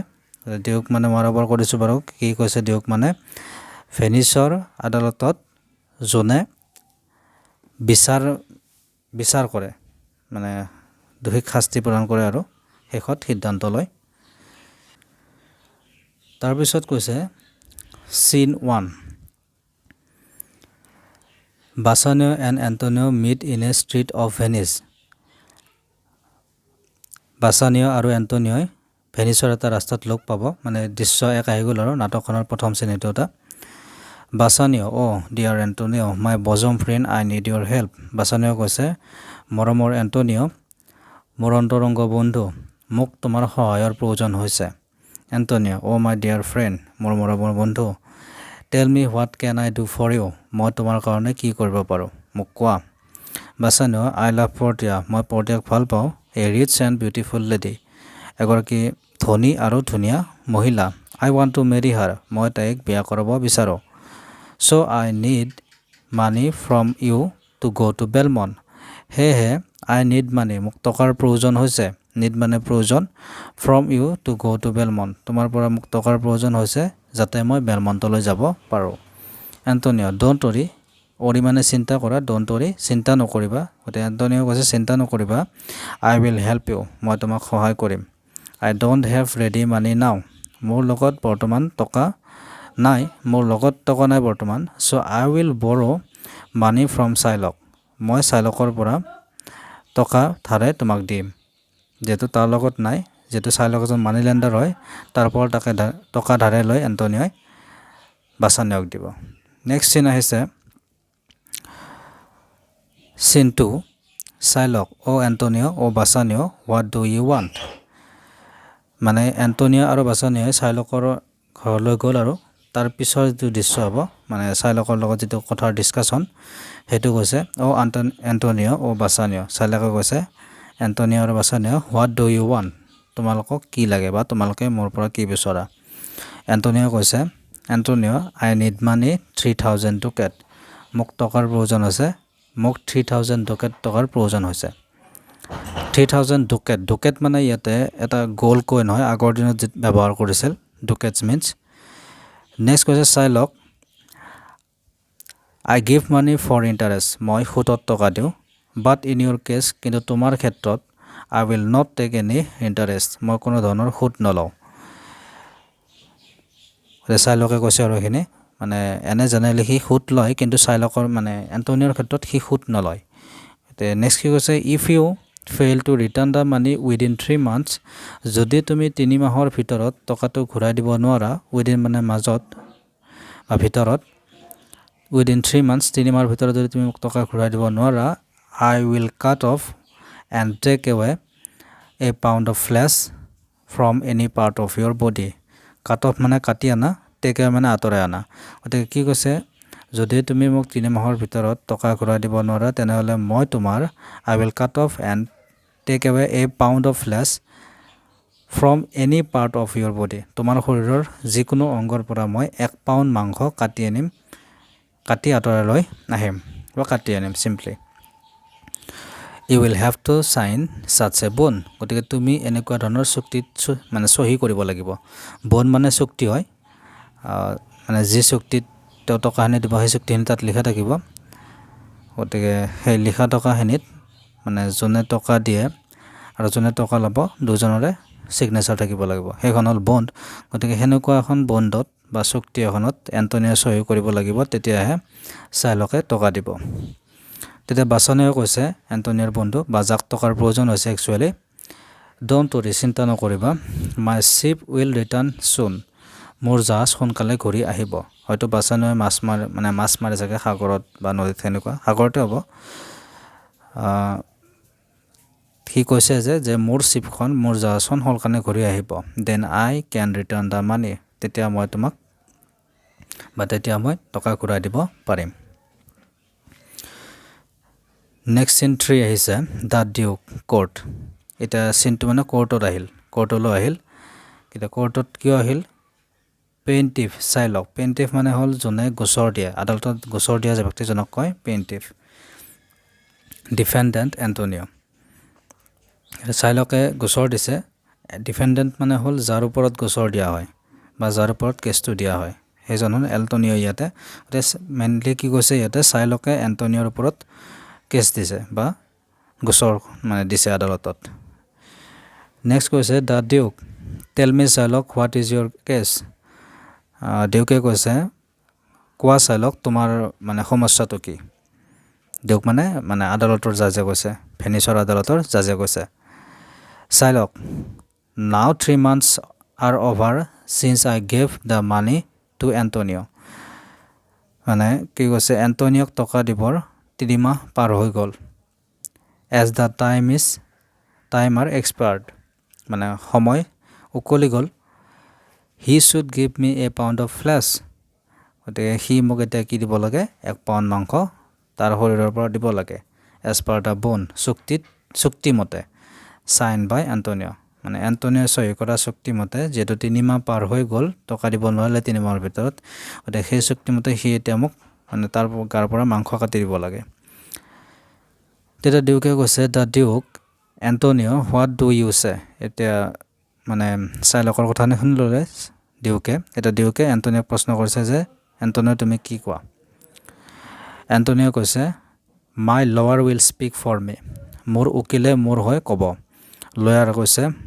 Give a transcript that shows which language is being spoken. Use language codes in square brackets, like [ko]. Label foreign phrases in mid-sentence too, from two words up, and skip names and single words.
[as] ডিউক মানে মই এবাৰ কৰিছোঁ বাৰু, কি কৈছে ডিউক মানে ভেনিছৰ আদালতত যোনে বিচাৰ কৰে মানে দোষীক শাস্তি প্ৰদান কৰে আৰু শেষত সিদ্ধান্ত লয় তাৰপিছত কৈছে [en] scene 1 Bassanio and Antonio meet in a street of Venice [as] Bassanio আৰু এন্টোনিওই ভেনিছৰ এটা ৰাস্তাত লগ পাব মানে দৃশ্য এক আহি গ'ল আৰু নাটকখনৰ প্ৰথম শ্ৰেণীটো এটা Bassanio [en] oh dear Antonio my bosom friend I need your help [as] Bassanio কৈছে মৰমৰ এন্টোনিও মোৰ অন্তৰংগ বন্ধু মোক তোমাৰ সহায়ৰ প্ৰয়োজন হৈছে Antonio [en] oh my dear friend [as] মোৰ মৰমৰ বন্ধু [en] tell me what can I do for you [as] মই তোমাৰ কাৰণে কি কৰিব পাৰো মোক কোৱা Bassanio [en] I love Portia [as] মই পৰ্টিয়াক ভাল পাওঁ [en] a rich and beautiful lady [as] এগৰাকী ধনী আৰু ধুনীয়া মহিলা [en] I want to marry her [as] মই তাইক বিয়া কৰাব বিচাৰো [en] so I need money from you to go to [as] Belmont হে [en] I need money [as] মোক টকাৰ প্ৰয়োজন হৈছে need মানে প্ৰয়োজন [en] from you to go to Belmont [as] তোমাৰ পৰা মোক টকাৰ প্ৰয়োজন হৈছে যাতে মই বেলমণ্টলৈ যাব পাৰো [en] Antonio don't worry [as] ওৰি মানে চিন্তা কৰা [en] don't worry [as] চিন্তা নকৰিবা গতে Antonio কৈছে চিন্তা নকৰিবা [en] I will help you [as] মই তোমাক সহায় কৰিম [en] I don't have ready money now [as] মোৰ লগত বৰ্তমান টকা নাই মোৰ লগত টকা নাই বৰ্তমান [en] so I will borrow money from Shylock [as] মই Shylockৰ পৰা টকা ধাৰে তোমাক দিম যেটো তাৰ লগত নাই যেটো Shylock এজন [en] money lender [as] হয় তাৰ পৰা টকা ধাৰে লৈ এন্টোনিওই Bassanioক দিব [en] next scene [as] আহিছে [en] scene 2 Shylock oh Antonio oh Bassanio what do you want [as] মানে এন্টোনিও আৰু Bassanio Shylockৰ ঘৰলৈ গ'ল আৰু তাৰ পিছৰ যে দৃশ্য হ'ব মানে Shylockৰ লগত যেটো কথাৰ ডিসকাশন হেতু কৈছে [en] oh Antonio oh Bassanio [as] Shylock কৈছে Antonio আৰু Bassanio [en] what do you want [as] তোমালোকক কি লাগে বা তোমালোকে মোৰ পৰা কি বিচৰা Antonio কৈছে Antonio [en] I need money 3000 ducat [as] মোক টকাৰ প্ৰয়োজন আছে মোক 3000 ducat টকাৰ প্ৰয়োজন হৈছে 3000 ducat মানে ইয়াতে এটা [en] gold coin [as] হয় আগৰ দিনত ব্যৱহাৰ কৰিছিল [en] ducats means next [as] কৈছে Shylock [en] I give money for interest [as] মই সুদত টকা দিও [en] but in your case [as] কিন্তু তোমাৰ ক্ষেত্ৰত [en] I will not take any interest [as] মই কোনো ধৰণৰ সুদ নলও Shylock কৈছে আৰু এখিনি মানে এনে [en] generally he [as] সুদ লয় কিন্তু Shylockৰ মানে এন্টোনিওৰ ক্ষেত্ৰত হি সুদ নলয় তে নেক্সট কি কৈছে [en] if you fail to return the money within 3 months [as] যদি তুমি 3 মাহৰ ভিতৰত টকাটো ঘূৰাই দিব নোৱাৰা within মানে মাজত বা ভিতৰত [en] within 3 months [as] 3 মাহৰ ভিতৰত যদি তুমি টকা ঘূৰাই দিব নোৱাৰা [en] I will cut off and take away a pound of flesh from any part of your body cut off [as] মানে কাটি আনা [en] take away [as] মানে আতৰাই আনা গতে কি কৈছে যদি তুমি মোক 3 মাহৰ ভিতৰত টকা ঘূৰাই দিব নোৱাৰা তেনেহলে মই তোমাৰ [en] I will cut off and take away a pound of flesh from any part of your body [as] তোমাৰ শৰীৰৰ যিকোনো অংগৰ পৰা মই 1 পাউণ্ড মাংস কাটি আনিম কাটি আতৰাই লৈ আহিম বা কাটি আনিম [en] simply you will have to sign such a bond [as] গতিকে তুমি এনেকুৱা ধৰণৰ চুক্তিত মানে সহি কৰিব লাগিব bond মানে চুক্তি হয় মানে যে চুক্তিত টকাখিনি দিব সেই চুক্তিখিনি তাত লিখা থাকিব গতিকে সেই লিখা টকাখিনিত মানে জনে টকা দিয়ে আৰু জনে টকা ল'ব দুজনৰে সিগনেচাৰ থাকিব লাগিব সেইখন হল বন্ড গতিকে হেনেকুৱা এখন বন্ডত বা চুক্তি এখনত এন্টোনিও সহি কৰিব লাগিব তেতিয়াহে Shylockে টকা দিব তেতিয়া Bassanio কৈছে এন্টোনিওৰ বন্ধু বা যাক টকাৰ প্ৰয়োজন হৈছে একচুয়ালি [en] don't worry [as] চিন্তা নকৰিবা [en] my ship will return soon [as] মোৰ জাহাজ সোনকালে ঘূৰি আহিব হয়তো Bassanio মাছ মাৰে জাগে সাগৰত বা নদীত হেনেকুৱা সাগৰতে হ'ব কি কৈছে যে মোৰ শিপখন মোৰ জাহাজখন সোনকালে ঘূৰি আহিব [en] then I can return the money [as] তেতিয়া মই টকা ঘূৰাই দিব পাৰিম [en] next scene [as] 3 আহিছে [en] the Duke court [as] এটা সিনটো মানে কোৰ্টত আহিল কিটা কোৰ্টত কিয় আহিল plaintiff Shylock plaintiff মানে হল জনে গোচৰ দিয়ে আদালতত গোচৰ দিয়া যে ব্যক্তিজনক কয় [en] plaintiff defendant [as] Antonio Shylockে গোচৰ দিছে ডিফেন্ডেন্ট মানে হল যাৰ ওপৰত গোচৰ দিয়া হয় বা যাৰ ওপৰত কেছটো দিয়া হয় হেজন হল Antonio ইয়াতে মেইনলি কি কৈছে ইয়াতে Shylockে Antonioৰ ওপৰত কেছ দিছে বা গোচৰ মানে দিছে আদালতত নেক্সট কৈছে [en] The Duke tell me Shylock what is your case [as] ডিউকে কৈছে কোৱা চাইলক তোমাৰ মানে সমস্যাটো কি ডিউক মানে আদালতৰ জাজে কৈছে ভেনিছৰ আদালতৰ জাজে কৈছে চাইলক নাও [en] 3 months are over since I gave the money to Antonio [as] মানে কি কৈছে এণ্টনিওক টকা দিবৰ 3 মাহ পাৰ হৈ গ'ল [en] as the time are expired [as] মানে সময় উকলি গ'ল [en] he should give me a pound of flesh [as] গতিকে সি মোক এতিয়া কি দিব লাগে 1 পাউণ্ড মাংস তাৰ শৰীৰৰ পৰা দিব লাগে [en] as per the bond [as] চুক্তি মতে [en] signed by Antonio [as] মানে এণ্টনিও সহি কৰা চুক্তি মতে যেটো 3 মাহ পাৰ হৈ গ'ল টকা দিব নোৱাৰিলে 3 মাহৰ ভিতৰত গতিকে সেই চুক্তি মতে সি এতিয়া মোক মানে তাৰ গাৰ পৰা মাংস কাটি দিব লাগে তেতিয়া ডিউকে কৈছে [en] The Duke Antonio what do you say [as] এতিয়া মানে চাইলকৰ কথা শুনি ল'লে ডিউকে এণ্টনিওক প্ৰশ্ন কৰিছে যে এণ্টনিও তুমি কি কোৱা এণ্টনিও কৈছে [en] My lawyer will speak for me [as] মোৰ উকিলে মোৰ হৈ ক'ব লয়াৰ কৈছে